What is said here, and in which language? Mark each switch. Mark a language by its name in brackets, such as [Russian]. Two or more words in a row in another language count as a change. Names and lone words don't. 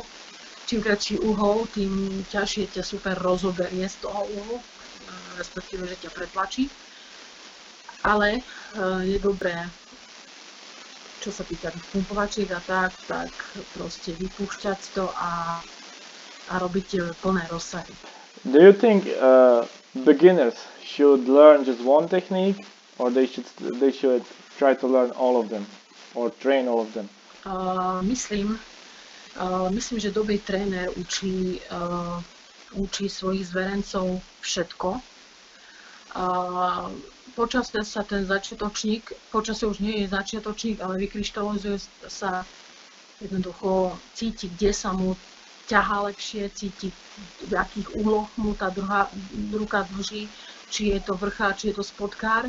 [Slovak] Čím kratší uhol, tým ťažšie ťa super rozoberie z toho uhlu, respektíve, že ťa pretlačí. Ale je dobré, čo sa týka tých pumpovačiek a tak proste vypúšťať to a robiť plné rozsahy. [English] Do you think beginners should learn just one technique, or they should try to learn all of them, or train all of them? [Slovak] Myslím, že dobrý tréner učí svojich zverencov všetko. Počasie sa ten začiatočník, počasie už nie je začiatočník, ale vykryštalizuje sa jednoducho, cíti, kde sa mu ťahá lepšie, cíti, v akých úloh mu tá ruka drží, či je to vrchár, či je to spodkár.